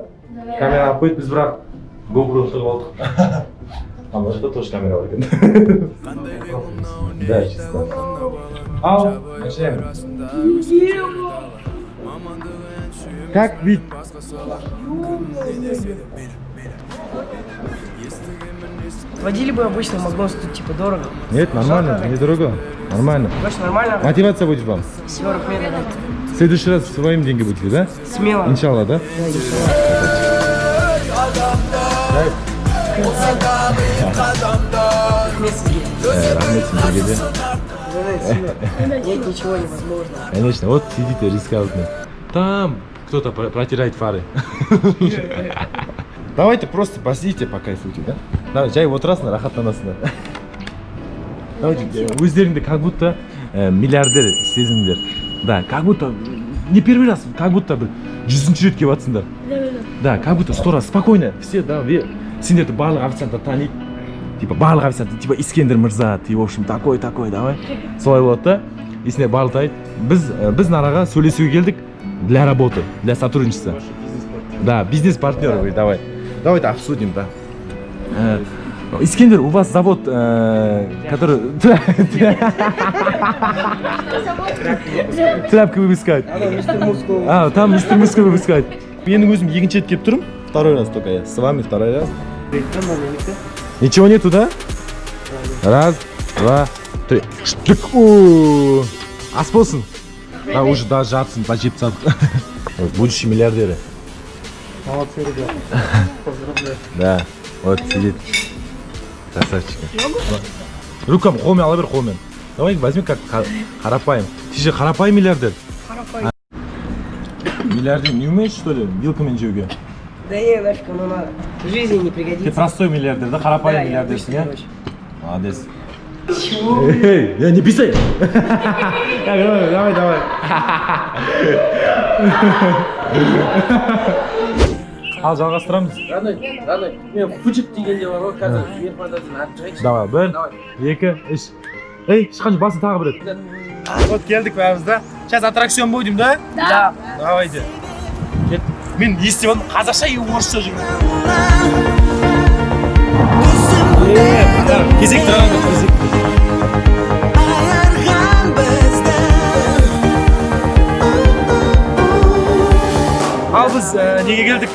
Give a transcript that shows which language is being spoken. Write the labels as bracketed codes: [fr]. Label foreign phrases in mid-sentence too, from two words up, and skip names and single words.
[kk] Камераны алып қойды, біз бірақ GoPro тығып алдық. [ru] А может это тоже камера [kk] бар екен. [ru] Да, чисто. [kk] Ал, [ru] начинаем. Как вид? Водили бы обычно Магнус, тут типа дорого. Нет, нормально, недорого. Нормально. Больше нормально? Мотивация будет вам. 40 метров. В следующий раз своим деньги будете, да? Смело. [kk] Иншалла, да? Рахмет сізге де. [ru] Нет, ничего невозможно. Конечно, вот сидите, рисковатно. Там кто-то протирает фары. Давайте просто посидите, покайфуйте, да? [kk] Давай, жай отырасыңдар, рахаттанасыңдар. Давайте, өздеріңді [ru] как будто [kk] миллиардер сезіңдер. [ru] Да, как будто, не первый раз, как будто [kk] бір 100-ші рет келіп атсыңдар. [ru] Да, как будто 100 раз, спокойно, все, [kk] да, сендерді барлық официанттар таниды. Типа барлық официант, типа Искендер мырза, [ru] ты в общем такой, давай. [kk] Солай болады да, и сендер барлық айтты. Біз нараға сөйлесуге келдік [ru] для работы, для сотрудничества. Да, бизнес-партнеры, давай. Давайте обсудим, да. Искендер, у вас завод, который... Тряпка выпускает. Там мистер Мускул выпускает. [kk] Менің өзім екінші рет келіп тұрмын. [ru] Второй раз только я. С вами второй раз. Ничего нету, да? Раз, два, три. [kk] ас болсын. [ru] Да, уже даже жартысын почти салдық. Будущий миллиардеры. Молодцы, ребята. Поздравляю. Да, вот сидит. Красавчик. Рукам, [kk] қолмен ала бер, қолмен. [ru] Давай, возьми как қарапайым. Ты же қарапайым миллиардер. [kk] Харапай. [ru] Миллиардер не умеешь, что ли, [kk] вилкамен жеуге? [ru] Да не, нафиг оно надо. В жизни не Ты пригодится. простой миллиардер, да? Да, [kk] Қарапайым [ru] я [kk] миллиардерсің, [ru] обычный, а? короче. Молодец. Чего? Эй, я не писай. Давай. [kk] Ал жалғастырамыз. Радай, мен күчік дегенде бар ғой, қазір мен фантазияны атып шығайыншы. Давай, бір, екі, үш. Ей, шыққанша басын тағы бір рет. Вот келдік бәріміз да. [ru] Сейчас аттракцион будем, да? Да. Давайте. [kk] Мен естіп қазақша и орысша жүрмін. Кезек тұрған кезек. Ал біз неге келдік?